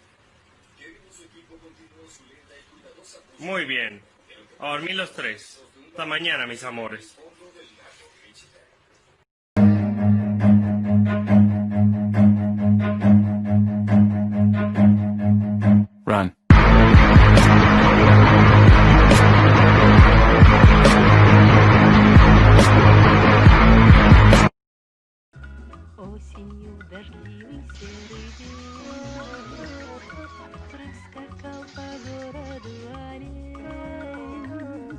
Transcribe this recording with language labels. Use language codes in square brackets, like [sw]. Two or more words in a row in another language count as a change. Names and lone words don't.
[es] Muy bien, a dormir los tres. Hasta mañana, mis amores. Run. [ru] Осенью дождливый серый день проскакал по городу олень.